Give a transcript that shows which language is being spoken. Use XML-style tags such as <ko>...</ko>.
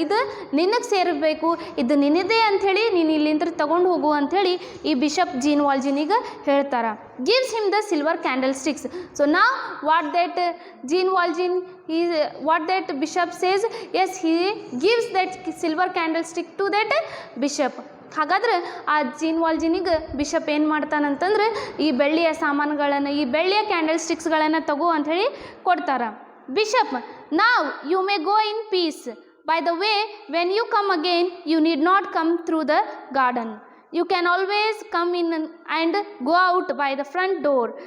<kn>ಇದು ನಿನಗೆ ಸೇರಬೇಕು, ಇದು ನಿನ್ನದೇ ಅಂಥೇಳಿ ನೀನು ಇಲ್ಲಿಂದ ತಗೊಂಡು ಹೋಗು ಅಂಥೇಳಿ ಈ ಬಿಷಪ್ ಜೀನ್ ವಾಲ್ಜಿನಿಗೆ ಹೇಳ್ತಾರೆ.</kn> <en>gives him the silver candlesticks. So now what that Jean Valjean, what that bishop says, yes, he gives that silver candlestick to that bishop.</en> <kn>ಹಾಗಾದ್ರೆ ಆ ಜೀನ್ ವಾಲ್ಜಿನಿಗೆ ಬಿಷಪ್ ಏನು ಮಾಡ್ತಾನಂತಂದ್ರೆ ಈ ಬೆಳ್ಳಿಯ ಸಾಮಾನುಗಳನ್ನು, ಈ ಬೆಳ್ಳಿಯ ಕ್ಯಾಂಡಲ್ ಸ್ಟಿಕ್ಸ್ಗಳನ್ನು ತಗೋ ಅಂಥೇಳಿ ಕೊಡ್ತಾರೆ.</kn> <en>Bishop, now you may go in peace. By the way, when you come again you need not come through the garden. You can always come in and go out by the front door.</en>